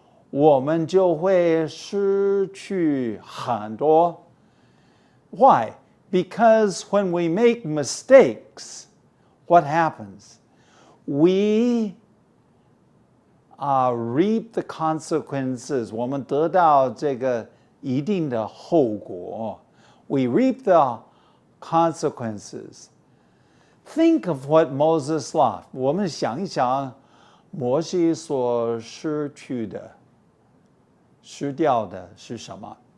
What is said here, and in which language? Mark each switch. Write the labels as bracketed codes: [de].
[zh] 我们就会失去很多. [en] Why? Because when we make mistakes, what happens? We reap the consequences. [zh] 我们得到这个一定的后果. [en] We reap the consequences. Think of what Moses lost. [zh] 我们想一想摩西所失去的失掉的是什么?